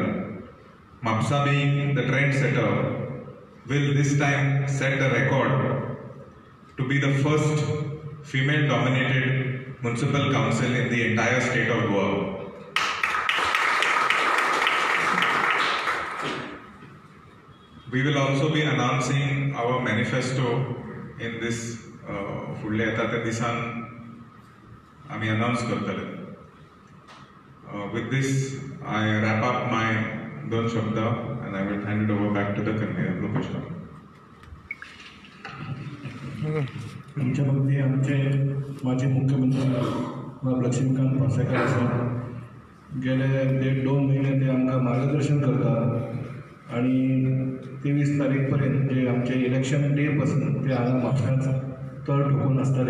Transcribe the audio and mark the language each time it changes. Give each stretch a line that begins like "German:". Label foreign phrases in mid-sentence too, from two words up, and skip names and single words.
English: Mapsa being the trendsetter will this time set the record to be the first female-dominated municipal council in the entire state of Goa. We will also be announcing our manifesto in this
Konkani: फुडले येता त्या दिसान आमी अनाउंस करतले.
English: With this, I wrap up my
Konkani: दोन शब्द
English: and I will hand it over back to the convener, Lokesh Rao.
Konkani: आमच्या मध्य आमचे माजी मुख्यमंत्री लक्ष्मीकांत पार्सेकर आसा. गेले 1.5-2 महिने ते आमकां मार्गदर्शन करता आणि 23 तारीख पर्यंत जे आमचे
English: election day
Konkani: पासून ते हांगा म्हापशांत तळ ठोकून आसतले.